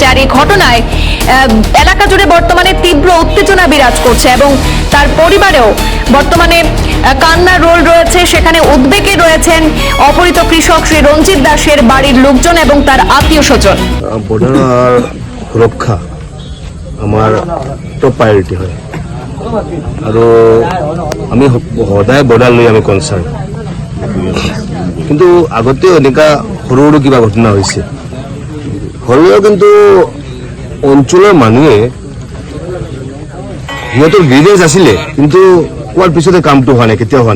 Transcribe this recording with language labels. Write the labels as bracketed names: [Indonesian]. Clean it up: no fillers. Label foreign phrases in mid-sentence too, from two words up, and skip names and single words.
[Bangla] আর এই ঘটনায় এলাকা জুড়ে বর্তমানে তীব্র উত্তেজনা বিরাজ করছে এবং তার পরিবারেও বর্তমানে কান্নার রোল রয়েছে। সেখানে উদ্বেগে রয়েছেন অপহৃত কৃষক শ্রী রঞ্জিত দাসের বাড়ির লোকজন এবং তার আত্মীয় স্বজন। [Assamese] বর্ডার সুরক্ষা আমার [English] top priority [Assamese] হয় আৰু আমি সদায় বৰ্ডাৰ লৈ আমি কনচাৰ্ণ, কিন্তু আগতেও এনেকুৱা সৰু সৰু কিবা ঘটনা হৈছে হ'লেও কিন্তু অঞ্চলৰ মানুহে সিহঁতৰ গ্ৰিভেঞ্চ আছিলে, কিন্তু কোৱাৰ পিছতে কামটো হোৱা নাই, কেতিয়াও হোৱা নাই।